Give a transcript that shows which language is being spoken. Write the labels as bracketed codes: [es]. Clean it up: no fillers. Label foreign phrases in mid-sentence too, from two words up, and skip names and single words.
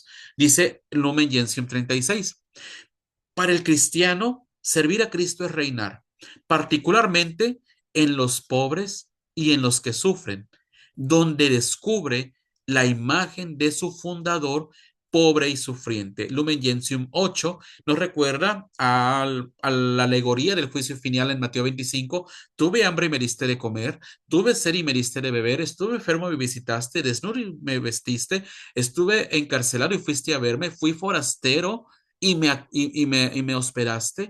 [es] Dice Lumen Gentium 36. Para el cristiano, servir a Cristo es reinar, particularmente en los pobres y en los que sufren, donde descubre la imagen de su fundador pobre y sufriente. Lumen Gentium 8 nos recuerda a la alegoría del juicio final en Mateo 25. Tuve hambre y me diste de comer, tuve sed y me diste de beber, estuve enfermo y me visitaste, desnudo y me vestiste, estuve encarcelado y fuiste a verme, fui forastero y me hospedaste.